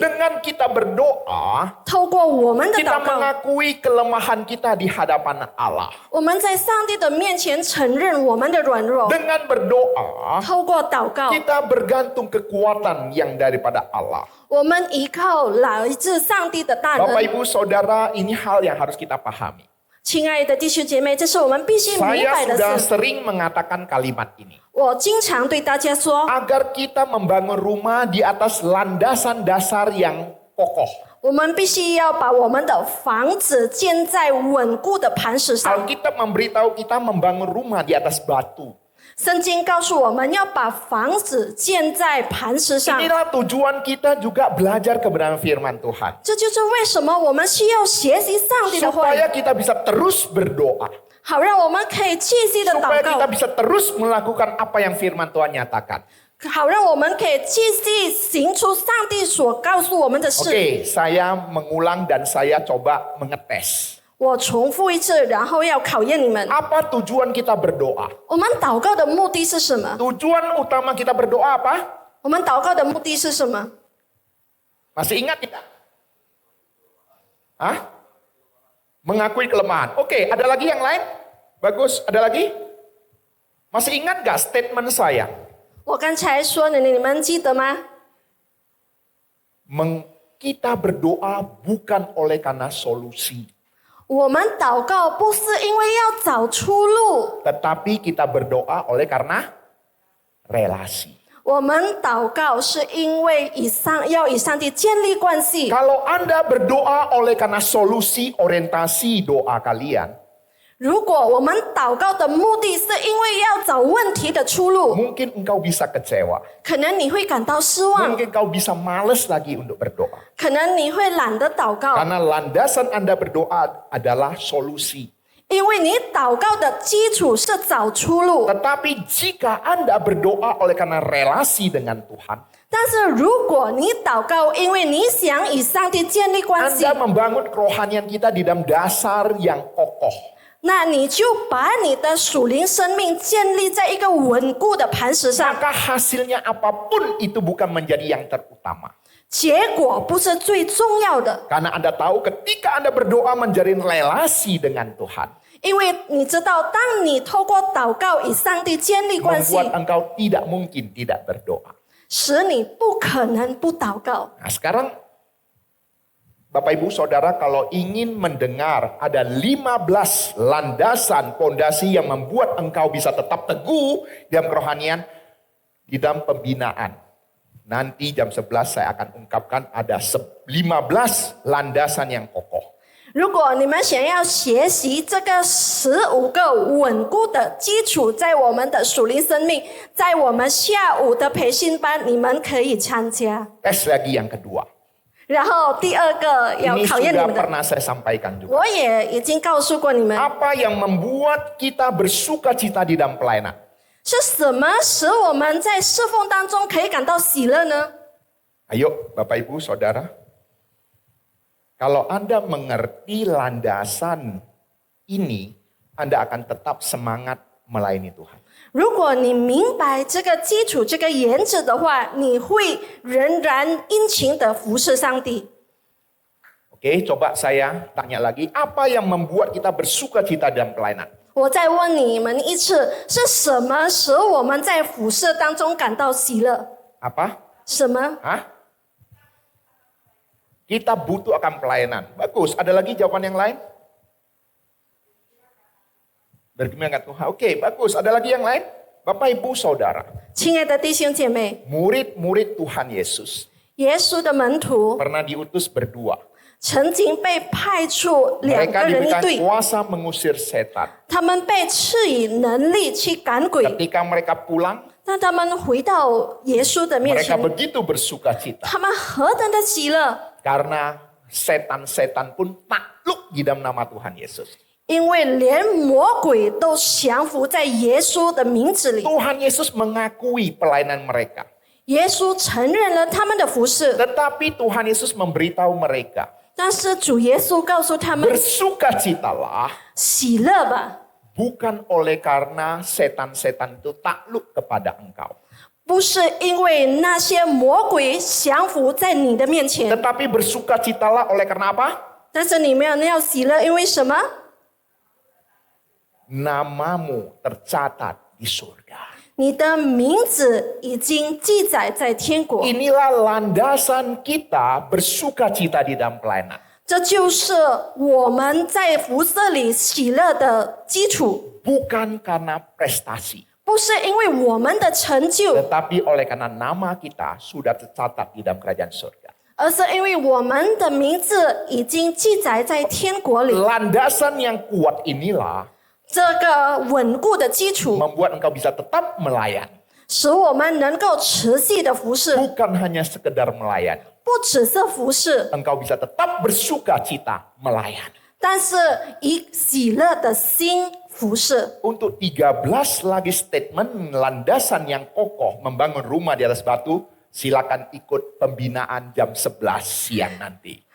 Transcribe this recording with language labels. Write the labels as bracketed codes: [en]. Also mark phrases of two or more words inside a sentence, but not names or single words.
[id] Dengan kita berdoa, [zh] 透过我们的 [id] kita [zh] 祷告， [id] mengakui kelemahan kita di hadapan Allah. [zh] 我们在上帝的面前承认我们的软弱。 [id] Dengan berdoa, [zh] 透过祷告， [id] kita bergantung kekuatan yang daripada Allah. [zh] 我们依靠来自上帝的大 [id] Bapak [zh] 能。 [id] Ibu Saudara, ini hal yang harus kita pahami. [zh] 亲爱的弟兄姐妹，这是我们必须明 [id] Saya [zh] 白的 [id] sudah [zh] 事。 [id] sering mengatakan kalimat ini. [zh] 我经常对大家说， [id] Agar kita membangun rumah di atas landasan dasar yang kokoh. [zh] 我们必须要把我们的房子建在稳固的磐石上。 [id] Alkitab memberitahu kita membangun rumah di atas batu. [zh] 圣经告诉我们要把房子建在磐石上， [id] Inilah tujuan kita juga belajar kebenaran firman Tuhan. [zh] 这就是为什么我们需要学习上帝的话语， [id] Supaya kita bisa terus berdoa. [zh] 好让我们可以继续的 [id] Supaya [zh] 祷 [id] kita [zh] 告， [id] bisa terus melakukan apa yang firman Tuhan nyatakan. [zh] 好让我们可以继续行出上帝所告诉我们的事。 [id] Oke, saya mengulang dan saya coba mengetes. [zh] 我重复一次，然后要考验你们。 [id] Apa tujuan kita berdoa? [zh] 我们祷告的目的是什么？ [id] Tujuan utama kita berdoa apa? [zh] 我们祷告的目的是什么？ [id] Masih ingat tidak? Hah? Mengakui kelemahan. Oke, ada lagi yang lain? Bagus, ada lagi? Masih ingat gak statement saya? [zh] 我刚才说的，你们记得吗？ [id] Kita berdoa bukan oleh karena solusi. [zh] 我们祷告不是因为要找出路， [id] Tetapi kita berdoa oleh karena relasi. [zh] 我们祷告是因为要与上帝建立关系。 [id] Kalau Anda berdoa oleh karena solusi orientasi doa kalian, [zh] 如果我们祷告的目的是因为要找问题的出路， [id] mungkin engkau bisa kecewa. [zh] 可能你会感到失望， [id] Mungkin engkau bisa males lagi untuk berdoa. [zh] 可能你会懒得祷告， [id] Karena landasan Anda berdoa adalah solusi. [zh] 因为你祷告的基础是找出路。 [id] Tetapi jika Anda berdoa oleh karena relasi dengan Tuhan, [zh] 但是如果你祷告，因为你想与上帝建立关系， [id] Anda membangun kerohanian kita di dalam dasar yang kokoh. [zh] 那你就把你的属灵生命建立在一个稳固的磐石上， [id] Maka hasilnya apapun itu bukan menjadi yang terutama. [zh] 结果不是最重要的， [id] Karena Anda tahu ketika Anda berdoa menjalin relasi dengan Tuhan, [zh] 因为你知道，当你透过祷告与上帝建立关系， [id] membuat engkau tidak mungkin tidak berdoa. [zh] 使你不可能不祷告。 [id] Nah sekarang Bapak Ibu Saudara, kalau ingin mendengar ada 15 landasan pondasi yang membuat engkau bisa tetap teguh dalam kerohanian di dalam pembinaan. Nanti jam 11 saya akan ungkapkan ada 15 landasan yang kokoh. [zh] 如果你们想要学习这个15个稳固的基础，在我们的属灵生命，在我们下午的培训班，你们可以参加。 [id] Tes lagi yang kedua. [zh] 然后第二个要 [id] Ini [zh] 考验你 [id] sudah [zh] 们的， [id] pernah saya sampaikan juga. [zh] 我也已经告诉过你们， [id] Apa yang membuat kita bersuka cita di dalam pelayanan? [zh] 是什么使我们在侍奉当中可以感到喜乐呢？ [id] Ayo Bapak Ibu Saudara. Kalau Anda mengerti landasan ini, Anda akan tetap semangat melayani Tuhan. [zh] 如果你明白这个基础、这个原则的话，你会仍然殷勤的服侍上帝。 [id] Oke, coba saya tanya lagi, apa yang membuat kita bersuka cita dalam pelayanan? [zh] 我再问你们一次，是什么使我们在服侍当中感到喜乐？ [id] Apa? [zh] 什么？ Hah? [id] Kita butuh akan pelayanan. Bagus, ada lagi jawaban yang lain? Bergembira nggak Tuhan? Oke, bagus. Ada lagi yang lain? Bapak, Ibu, Saudara. [zh] 亲爱的弟兄姐妹， [id] Murid-murid Tuhan Yesus [zh] 耶稣的门徒 [id] pernah diutus berdua. [zh] 曾经被派出两 [id] Mereka [zh] 个人一 [id] diberikan [zh] 队， [id] kuasa mengusir setan. [zh] 他们被赐予能力去赶鬼。 [id] Ketika mereka pulang, [zh] 当他们回到耶稣的面 [id] mereka [zh] 前， [id] begitu bersuka cita. [zh] 他们何等的喜乐！ [id] Karena setan-setan pun takluk di dalam nama Tuhan Yesus. [zh] 因为连魔鬼都降服在耶稣的名字里， [id] Tuhan Yesus mengakui pelayanan mereka. [zh] 耶稣承认了他们的服侍， [id] Tetapi Tuhan Yesus memberitahu mereka, [zh] 但是主耶稣告诉他们： [id] bersukacitalah [zh] 喜乐吧， [id] bukan oleh karena setan-setan itu takluk kepada engkau. [zh] 不是因为那些魔鬼降服在你的面前， [id] Tetapi bersukacitalah oleh karena apa? [zh] 但是你们要喜乐，因为什么？ [id] Namamu tercatat di surga. [zh] 你的名字已经记载在天国， [id] Inilah landasan kita bersukacita di dalam pelayanan. [zh] 这就是我们在服侍里喜乐的基础。 [id] Bukan karena prestasi, [zh] 不是因为我们的成就， [id] tetapi oleh karena nama kita sudah tercatat di dalam kerajaan surga. [zh] 而是因为我们的名字已经记载在天国里。 [id] Landasan yang kuat inilah [zh] 这个稳固的基础， [id] membuat engkau bisa tetap melayani. [zh] 使我们能够持续的服侍， [id] Bukan hanya sekedar melayani. [zh] 不只是服侍， [id] Engkau bisa tetap bersukacita melayani. [zh] 但是以喜乐的心服侍。 [id] Untuk 13 lagi statement landasan yang kokoh membangun rumah di atas batu, silakan ikut pembinaan jam 11 siang nanti.